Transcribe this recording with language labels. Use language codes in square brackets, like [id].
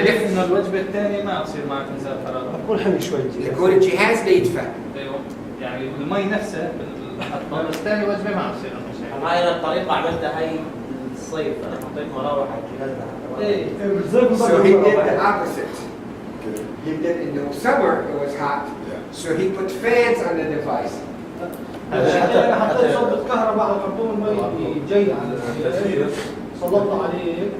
[ar] يدفى انه الوجبة الثانية ما يصير معك نزال حرارة. بكون حلو شوي يكون الجهاز بيدفى. ايوه يعني المي نفسها بالمحطة بس ثاني وجبة ما يصير انه هاي أنا الطريقة عملتها هاي الصيف، أنا حطيت مراوح على الجهاز لحتى ايه [en] So he did the opposite. He did in the summer it was hot. So he put fans on the device. [ar] انا حطيت صوبة كهرباء على خرطوم المي جاي على الجهاز سلطت عليه